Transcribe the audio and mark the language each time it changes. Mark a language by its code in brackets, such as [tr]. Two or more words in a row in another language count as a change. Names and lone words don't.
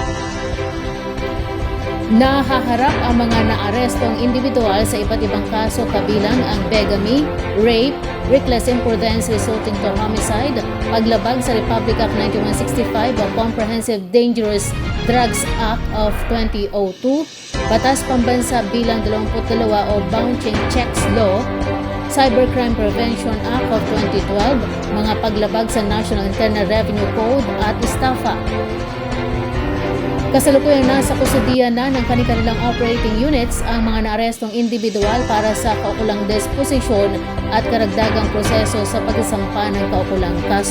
[tl] Nahaharap ang mga naarestong individual sa iba't ibang kaso kabilang ang bigamy, rape, [en] reckless imprudence resulting to homicide, [tl] paglabag sa Republic Act 9165 o Comprehensive Dangerous Drugs Act of 2002, Batas Pambansa bilang 22 o Bouncing Checks Law, Cybercrime Prevention Act of 2012, mga paglabag sa National Internal Revenue Code at estafa. Kasalukuyang nasa kusudian na ng kanilang [en] operating units [tl] ang mga naarestong individual para sa kaukulang disposisyon at karagdagang proseso sa pagsasampa ng kaukulang kaso.